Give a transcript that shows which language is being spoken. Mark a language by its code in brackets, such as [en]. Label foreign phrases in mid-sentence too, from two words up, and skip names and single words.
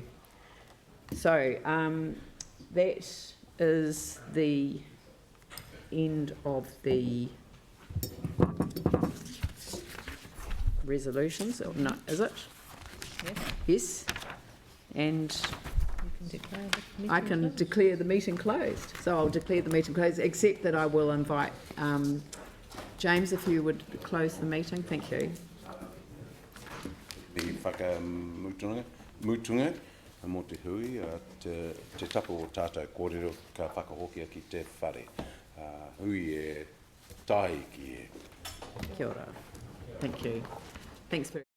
[en] So that is the end of the resolutions. No, is it? Yes. Yes. And I can declare the meeting closed. So I'll declare the meeting closed, except that I will invite James, if you would close the meeting. Thank you. [mi] Mutunga, mo te hui, te tapu o tātou kōrero ka whakahokia ki te whare. Hui e tahi ki e. Kia ora. [en] Thank you. Thanks very